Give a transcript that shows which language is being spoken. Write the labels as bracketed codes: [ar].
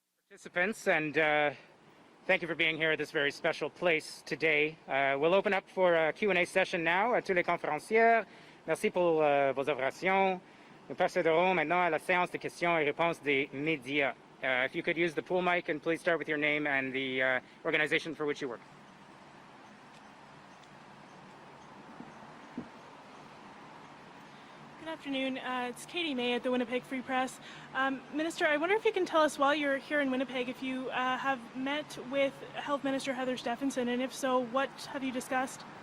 [en] Participants, and thank you for being here at this very special place today. We'll open up for a Q&A session now [fr] à tous les conférencières. Merci pour vos orations. Nous procéderons maintenant à la séance de questions et réponses des médias. [en] If you could use the pool mic, and please start with your name and the organization for which you work. Good afternoon. It's Katie May at the Winnipeg Free Press. Minister, I wonder if you can tell us while you're here in Winnipeg if you have met with Health Minister Heather Stephenson, and if so, what have you discussed?